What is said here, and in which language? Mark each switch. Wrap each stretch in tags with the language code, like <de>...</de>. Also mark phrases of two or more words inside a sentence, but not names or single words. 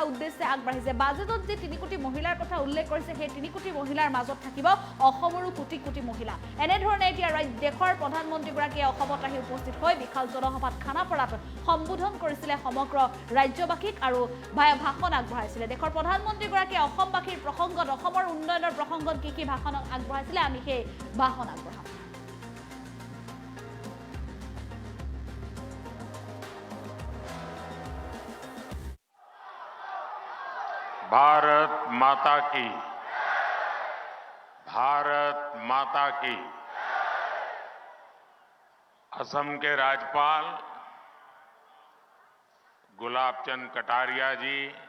<as>উদ্দেশ্যে আগবাঢ়িছে বাজেটত যে 3 কোটি মহিলাৰ কথা উল্লেখ কৰিছে সেই 3 কোটি মহিলাৰ মাজত থাকিব অসমৰো কোটি কোটি মহিলা এনেধৰণে এতিয়া দেশৰ প্ৰধানমন্ত্ৰীগৰাকীয়ে অসমত আহি উপস্থিত হৈ বিশাল জনসভাত খানাপাৰাত সম্বোধন কৰিছিলে সমগ্ৰ ৰাজ্যবাসীক আৰু ভাষণ আগবঢ়াইছিলে দেশৰ প্ৰধানমন্ত্ৰীগৰাকীয়ে অসমবাসীৰ প্ৰসংগত অসমৰ উন্নয়নৰ প্ৰসংগত কি ভাষণ আগবঢ়াইছিলে আমি সেই ভাষণ আগবঢ়াম</as> <hi>भारत माता की असम के राज्यपाल गुलाबचंद कटारिया जी</hi>